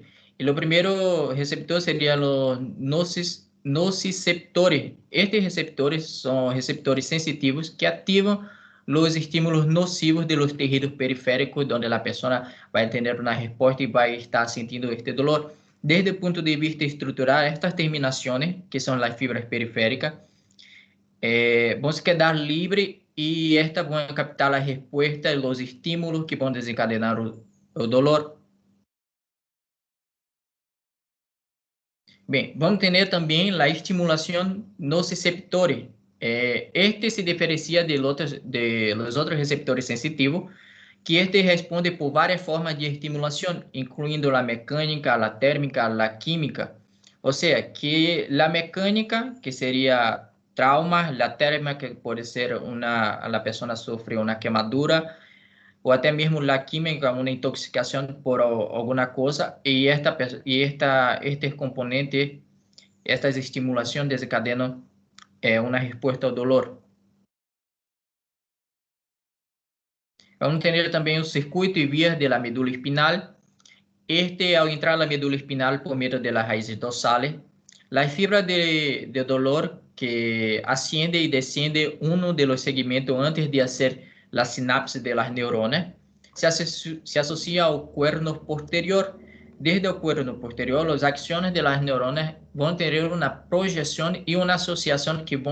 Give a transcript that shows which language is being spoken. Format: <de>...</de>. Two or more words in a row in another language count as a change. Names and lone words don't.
<es>Y lo primero receptor serían los nociceptores. Estos receptores son receptores sensitivos que activan los estímulos nocivos de los tejidos periféricos, donde la persona va a tener una respuesta y va a estar sintiendo este dolor. Desde el punto de vista estructural, estas terminaciones, que son las fibras periféricas,</es> <pt>vão se quedar livre e estas vão captar a resposta e os estímulos que vão desencadenar o dolor. Bem, vamos ter também a estimulação nociceptores.</pt> <es>Este se diferencia de los</es> <pt>outros receptores sensitivos, que este responde por várias formas de estimulação, incluindo a mecânica, a térmica, a química. Ou seja, que a mecânica, que seria trauma, la térmica, que pode ser a pessoa sofre uma queimadura, ou até mesmo la química, uma intoxicação por alguma coisa, e estes componentes, estas estimulações desencadenam uma resposta ao dolor. Vamos ter também o circuito e vias da medula espinal. Ao entrar na medula espinal por meio das raízes dorsales, as fibras de dolor</pt> <es>que asciende y desciende uno de los segmentos antes de hacer la sinapsis de las neuronas, se asocia al cuerno posterior. Desde el cuerno posterior, las acciones de las neuronas van a tener una proyección y una asociación que van</es>